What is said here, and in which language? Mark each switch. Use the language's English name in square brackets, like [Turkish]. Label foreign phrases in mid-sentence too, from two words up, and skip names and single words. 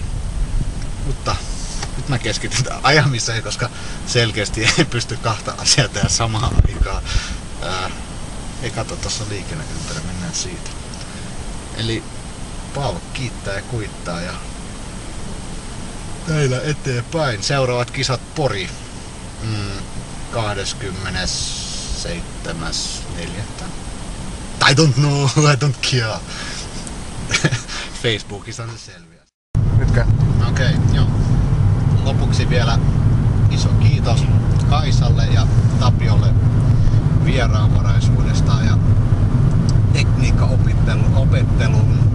[Finnish] Mutta nyt mä keskityn ajamiseen, koska selkeästi ei pysty kahta asiaa tehdä samaan aikaan. Ei kato, tossa liikenneympärä, mennään siitä. Eli Paavo kiittää ja kuittaa ja teillä eteenpäin. Seuraavat kisat Pori 27.4. [English] I don't know, I don't care. [Finnish] Facebookissa se selviää. Nytkö? Okei, joo. Lopuksi vielä iso kiitos Kaisalle ja Tapiolle vieraanvaraisuudesta ja tekniikkaopettelun.